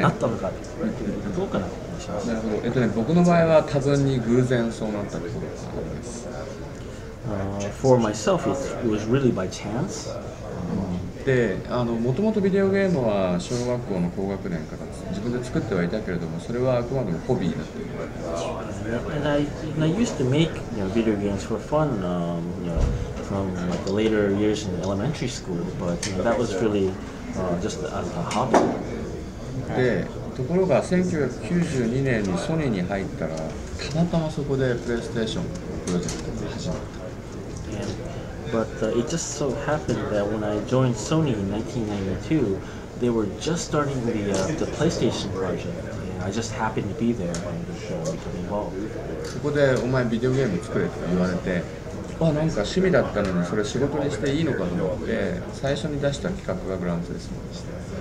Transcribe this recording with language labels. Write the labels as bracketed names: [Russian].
[Japanese] なったのかというどうかなと思います。なるほど。僕の場合は多分に偶然そうなったところがあります。 [English] For myself, it was really by chance. [Japanese] で、もともとビデオゲームは小学校の高学年から自分で作ってはいたけれども、それはあくまでもホビーだった。 [English] And I used to make video games for fun, from like the later years in elementary school, but that was really just a hobby. [Japanese] で、ところが1992年にソニーに入ったら、たまたまそこでプレイステーションのプロジェクトが始まった。 [English] But it just so happened that when I joined Sony in 1992, they were just starting the PlayStation project. And I just happened to be there and became involved. [Japanese] そこでお前ビデオゲーム作れと言われて、なんか趣味だったのにそれ仕事にしていいのかと思って最初に出した企画がグランツーリスモでした。